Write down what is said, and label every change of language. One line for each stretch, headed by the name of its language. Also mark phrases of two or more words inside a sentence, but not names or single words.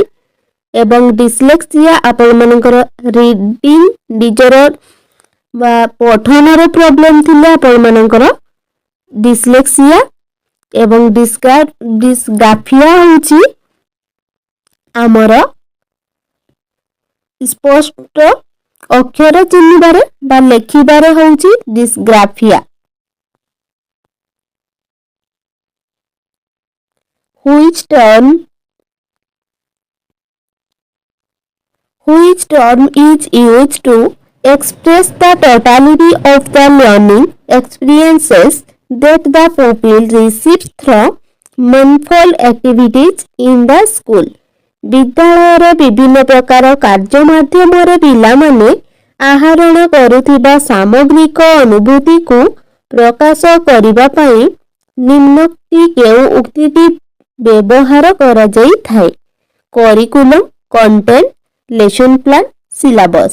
Odia: ଏବଂ ଡିସ୍ଲେକ୍ସିଆ ଆପଣମାନଙ୍କର ରିଡ଼ିଂ ନିଜର ବା ପଠନରେ ପ୍ରୋବ୍ଲେମ୍ ଥିଲେ ଆପଣମାନଙ୍କର ଡିସ୍ଲେକ୍ସିଆ। ଏବଂ ଡିସ୍ଗ୍ରାଫିଆ ହେଉଛି ଆମର ସ୍ପଷ୍ଟ ଅକ୍ଷର ଚିହ୍ନିବାରେ ବା ଲେଖିବାରେ ହେଉଛି ଡିସ୍ଗ୍ରାଫିଆ।
English: Which term is used to express the totality of the learning experiences that the pupil receives through meaningful activities in the school?
Odia: ବିଦ୍ୟାଳୟର ବିଭିନ୍ନ ପ୍ରକାର କାର୍ଯ୍ୟ ମାଧ୍ୟମରେ ପିଲାମାନେ ଆହରଣ କରୁଥିବା ସାମଗ୍ରିକ ଅନୁଭୂତିକୁ ପ୍ରକାଶ କରିବା ପାଇଁ ନିମ୍ନୋକ୍ତ କେଉଁ ଉକ୍ତିଟି ବ୍ୟବହାର କରାଯାଇଥାଏ?
English: curriculum, content, lesson plan, syllabus.